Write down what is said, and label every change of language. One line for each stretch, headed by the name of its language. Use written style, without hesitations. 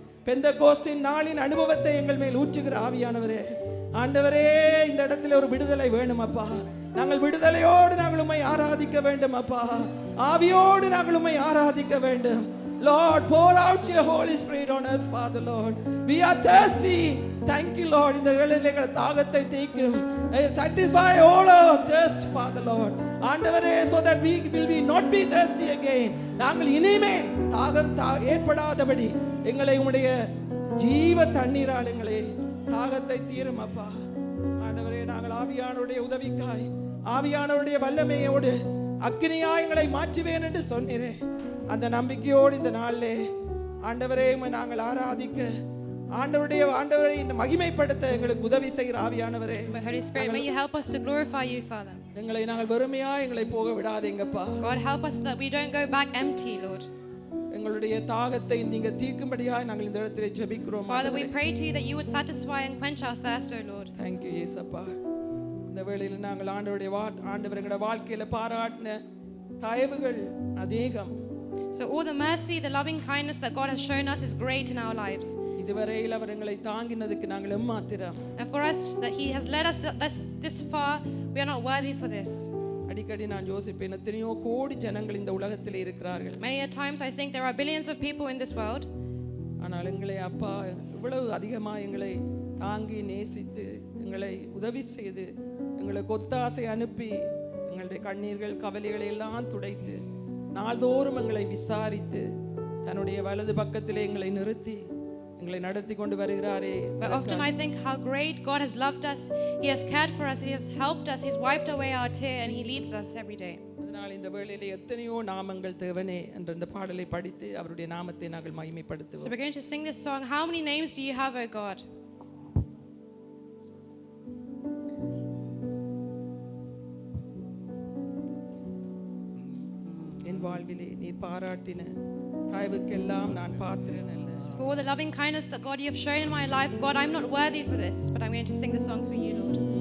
Tamil: பெந்தெகோஸ்தின் நாளின் அனுபவத்தை எங்கள் மேல் ஊற்றுகிற ஆவியானவரே, ஆண்டவரே, இந்த இடத்துல ஒரு விடுதலை வேணும் அப்பா. நாங்கள் விடுதலையோடு நாங்கள் உம்மை ஆராதிக்க வேண்டும் அப்பா. ஆவியோடு நாங்கள் உம்மை ஆராதிக்க வேண்டும்.
English: Lord, pour out your Holy Spirit on us, Father Lord. We are thirsty. Thank you, Lord.
Tamil: இந்த வேளையிலே எங்கள் தாகத்தை தீர்க்கும்.
English: Satisfy all our thirst, Father Lord. ஆண்டவரே, so that we will be not be thirsty again.
Tamil: நாங்கள் இனிமேல் தாகம் ஏற்படாதபடி எங்களை உம்முடைய ஜீவ தண்ணீரால் எங்களை தாகத்தை தீரும் அப்பா. ஆண்டவரே, நாங்கள் ஆவியானவருடைய உதவிக்காய், ஆவியானவருடைய வல்லமையோடு அக்கினியாய் எங்களை மாற்றுவேன் என்று சொன்னீரே. அந்த நம்பிக்கையோடு இந்த நாளிலே ஆண்டவரே நாங்கள் ஆராதிக்க, ஆண்டவரை மகிமைப்படுத்த எங்களுக்கு உதவி செய்கிற ஆவியானவரே,
English: Holy Spirit, may you help us to glorify you, Father.
Tamil: எங்களை நாங்கள் வெறுமையா எங்களை போக விடாதீங்கப்பா.
English: God, help us that we don't go back empty, Lord.
Tamil: எங்களுடைய தாகத்தை நீங்க தீர்க்கும்படியாய் நாங்கள் இந்த இடத்திலே ஜெபிக்கிறோம்.
English: Father, we pray to you that you would satisfy and quench our thirst, O Lord. Thank you, இயேசுப்பா.
Tamil: இந்த வேளையில் நாங்கள் ஆண்டவர் எங்களுடைய வாழ்க்கையில பாராட்டின தயவுகள் அநேகம்.
English: So all the mercy, the loving kindness that God has shown us is great in our lives.
Tamil: இதுவரையில் அவர் எங்களை தாங்கினதுக்கு நாங்கள் எம்மாத்திரம்.
English: And for us that he has led us this far, we are not worthy for this.
Tamil: அடிக்கடி நான் யோசிப்பேன், எத்தனையோ கோடி ஜனங்கள் இந்த உலகத்தில் இருக்கிறார்கள்.
English: Many a times I think there are billions of people in this world.
Tamil: ஆனால் எங்களை அப்பா இவ்வளவு அதிகமாக எங்களை தாங்கி நேசித்து எங்களை உதவி செய்து எங்களுக்கு ஒத்தாசை அனுப்பி எங்களுடைய கண்ணீர்கள் கவலைகளை எல்லாம் துடைத்து நாள்தோறும் எங்களை விசாரித்து தன்னுடைய வலது பக்கத்திலே எங்களை நிறுத்தி எங்களை நடத்தி கொண்டு வருகிறாரே.
English: But often I think how great God has loved us. He has cared for us. He has helped us. He's wiped away our tear and he leads us every day.
Tamil: அதனால் இந்த வேளையிலே எத்தனையோ நாமங்கள் தேவனே என்ற இந்த பாடலை படித்து அவருடைய நாமத்தை நாங்கள் மகிமைப்படுத்துவோம்.
English: So we're going to sing this song. How many names do you have, O God?
Tamil: என் வாழ்விலே நீ பாராட்டின தயவுக்கெல்லாம் நான் பாத்திரன் அல்ல.
English: So for all the loving kindness that God you have shown in my life, God, I'm not worthy for this, but I'm going to sing the song for you, Lord.